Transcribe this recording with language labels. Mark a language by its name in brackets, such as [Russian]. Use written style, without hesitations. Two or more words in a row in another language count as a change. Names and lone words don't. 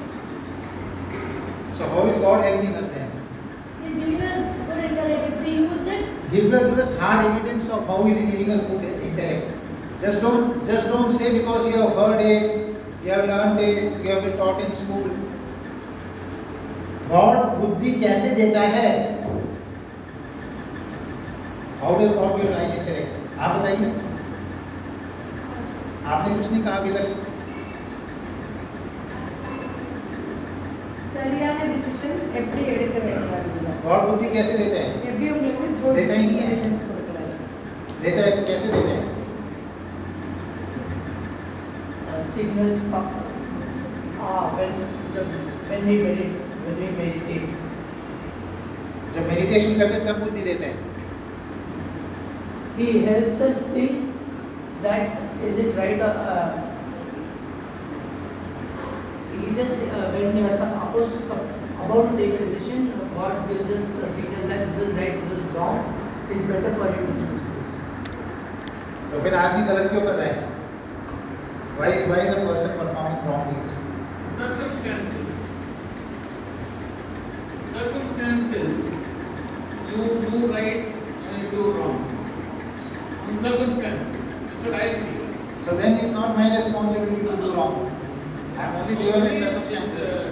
[English] So how is God helping us then? He is giving us good intellect. If we use it, Give us hard evidence of how He is giving us good intellect. Just don't say because you have heard it, you have learned it, you have been taught in school. [Hindi] God बुद्धि कैसे देता है? [English] How does God give right intellect? [Hindi] आप बताइए. आपने कुछ नहीं कहा अभी तक. [Tamil] சரியான டிசிஷன்ஸ் எப்படி எடுக்க வேண்டும்? [Hindi] God बुद्धि कैसे देते हैं? [Tamil] எப்படி உங்களுக்கு जो [Hindi] देता ही नहीं है. [Tamil] डिसीजंस கொடுக்கறாரு? [Hindi] देता है तो कैसे देते हैं? [English] Signals when we meditate. [Hindi] जब मेडिटेशन करते हैं तब बुद्धि देते हैं. [English] He helps us think that is it right he just when you are about to take a decision, God gives us a signal that this is right, this is wrong, it's better for you to choose this. [Hindi] तो फिर आदमी गलत क्यों कर रहा है? [English] Why is a person performing wrong deeds? Circumstances, you do right and you do wrong. On circumstances, that's what I feel. So then it's not my responsibility to do wrong. I'm only given the circumstances.